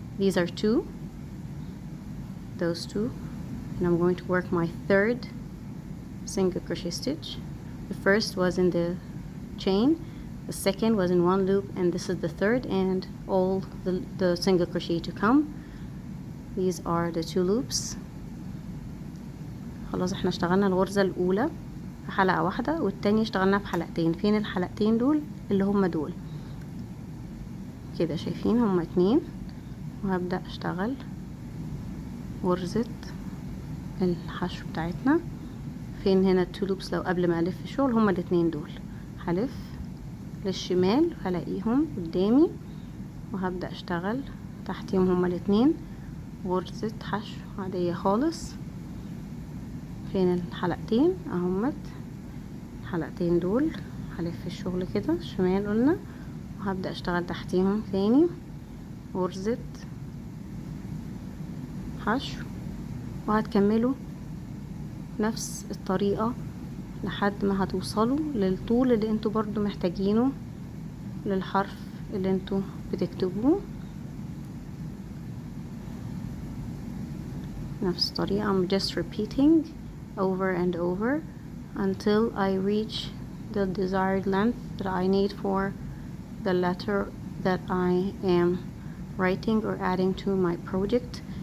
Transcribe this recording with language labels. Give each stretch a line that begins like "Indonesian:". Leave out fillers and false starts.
English: These are 2, those 2, and I'm going to work my third single crochet stitch. The first was in the chain, the second was in 1 loop, and this is the third, and all the single crochet to come. These are the 2 loops.
Arabic: خلاص احنا اشتغلنا الغرزة الأولى في حلقة واحدة والتانية اشتغلنا في حلقتين. فين الحلقتين دول؟ اللي هما دول كده، شايفين هما 2. وهبدأ اشتغل غرزة الحشو بتاعتنا. فين هنا ال2 loops؟ لو قبل ما ألف الشغل هما ال2 دول، هلف للشمال هلاقيهم قدامي وهبدأ اشتغل تحتيهم هما ال2 غرزة حشو عادية خالص. فين الحلقتين؟ اهمت الحلقتين دول، هلف الشغل كده الشمال قلنا، وهبدأ اشتغل تحتيهم تاني غرزة حشو، وهتكملوا نفس الطريقة لحد ما هتوصلوا للطول اللي انتوا برضو محتاجينه للحرف اللي انتوا بتكتبوه. نفس الطريقة.
English: I'm just repeating over and over until I reach the desired length that I need for the letter that I am writing or adding to my project.